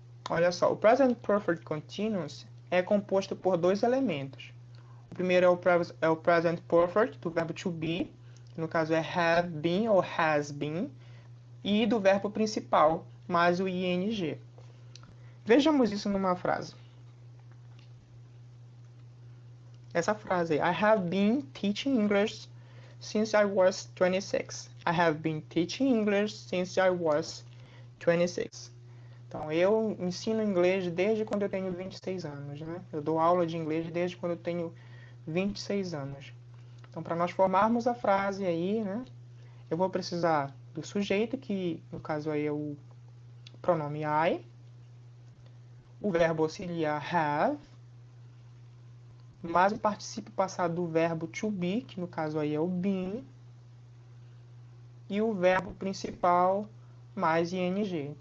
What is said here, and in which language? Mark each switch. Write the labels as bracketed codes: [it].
[pt] Olha só, o present perfect continuous é composto por dois elementos. O primeiro é o present perfect, do verbo to be, que no caso é have been ou has been, e do verbo principal, mais o ing. Vejamos isso numa frase. Essa frase, [en] I have been teaching English since I was 26. I have been teaching English since I was 26. [pt] Então, eu ensino inglês desde quando eu tenho 26 anos, né? Eu dou aula de inglês desde quando eu tenho 26 anos. Então, para nós formarmos a frase aí, né? Eu vou precisar do sujeito, que no caso aí é o pronome I, o verbo auxiliar have, mais o particípio passado do verbo to be, que no caso aí é o been, e o verbo principal mais ing.